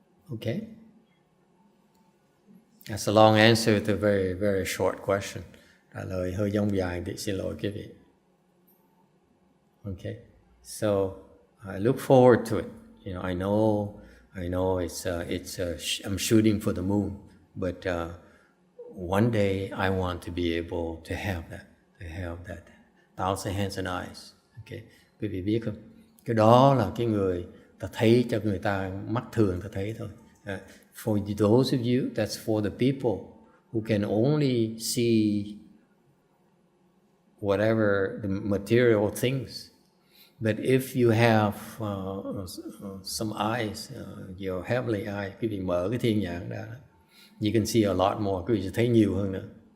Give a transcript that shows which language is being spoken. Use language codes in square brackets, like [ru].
[en] Okay, that's a long answer to a very, very short question. [vi] Trả lời hơi dông dài thì xin lỗi quý vị. [en] Okay, so I look forward to it. You know, I know I'm shooting for the moon, but one day I want to be able to have that thousand hands and eyes. [vi] Okay, quý vị biết không? Cái đó là cái người ta thấy, cho người ta mắt thường ta thấy thôi. [en] For those of you, that's for the people who can only see whatever the material things. But if you have some eyes, your heavenly eye, [vi] quý vị mở cái thiên nhãn ra, [en] you can see a lot more, [vi] quý vị sẽ thấy nhiều hơn nữa.